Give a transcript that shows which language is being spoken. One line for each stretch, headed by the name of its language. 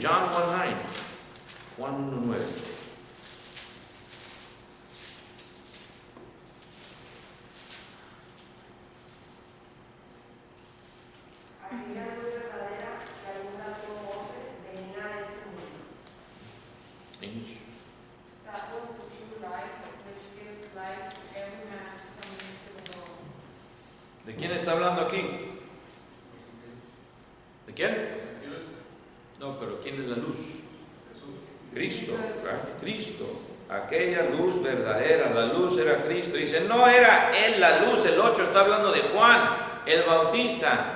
English: John 1:9.
Spanish: Juan 1:9. Aquella luz verdadera que alumbra a todo hombre venía a este mundo.
English: English. That was the true light, which gives light to every man coming into the world.
Spanish: ¿De quién está hablando aquí? ¿De quién? No, pero ¿quién es la luz? Cristo, ¿verdad? Cristo. Aquella luz verdadera, la luz era Cristo. Dice, no era Él la luz, el 8 está hablando de Juan, el Bautista.